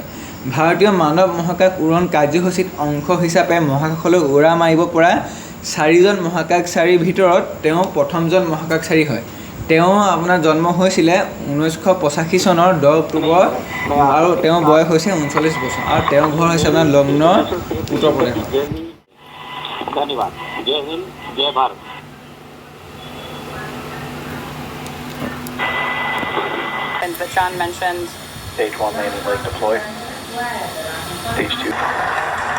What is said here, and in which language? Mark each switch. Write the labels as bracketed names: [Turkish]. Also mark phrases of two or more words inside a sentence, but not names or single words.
[Assamese] ভাৰতীয় মানৱ মহাকাশ উৰণ কাৰ্যসূচীত অংশ হিচাপে মহাকাশলৈ উৰা মাৰিব পৰা 4জন মহাকাশচাৰীৰ ভিতৰত তেওঁ প্ৰথমজন মহাকাশচাৰী হয়। তেওঁ আপোনাৰ জন্ম হৈছিলে 1985 চনৰ 10 অক্টোবৰ আৰু তেওঁৰ বয়স হৈছে 39 বছৰ আৰু তেওঁৰ ঘৰ হৈছে আপোনাৰ লক্ষ্ণৌ, উত্তৰ প্ৰদেশ। [Hindi] धन्यवाद। जय हिंद, जय भारत। [English] And that John mentioned. Stage 1 landing leg deployed. Stage 2.